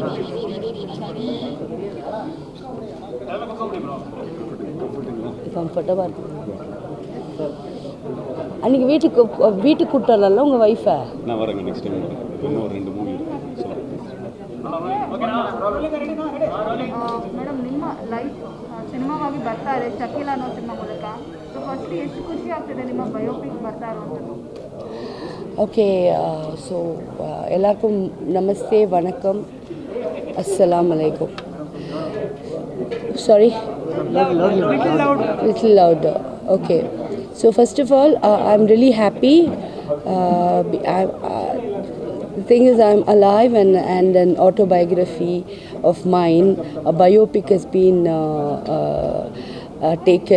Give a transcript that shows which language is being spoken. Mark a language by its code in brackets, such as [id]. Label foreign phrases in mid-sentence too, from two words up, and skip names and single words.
[ta] கம்ஃபர்டபுளாக இருக்கு. அன்றைக்கி வீட்டுக்கு கூப்பிட்டு உங்கள் ஒய்ஃபை. நான் வரேங்க [en] next time [ta] வரேன். இப்போ இன்னும் ஒரு 2 மூவி [kn] ಮೇಡಮ್ ನಿಮ್ಮ ಲೈಫ್ ಸಿನಿಮಾವಾಗಿ ಬರ್ತಾ ಇದೆ ಶಕೀಲ ಅನ್ನೋ ಸಿನಿಮಾ ಮೂಲಕ. [en] so firstly [kn] ಎಷ್ಟು ಖುಷಿ ಆಗ್ತಿದೆ ನಿಮ್ಮ ಬಯೋಪಿಕ್ ಬರ್ತಾ ಇರುವಂಥದ್ದು? [en] okay, so [ta] எல்லாருக்கும் நமஸ்தே, வணக்கம், [ar] السلام عليكم. [en] Sorry? Little louder. Okay. So first of all, I'm really happy. The thing is, I'm alive, and an autobiography of mine, a biopic has been taken.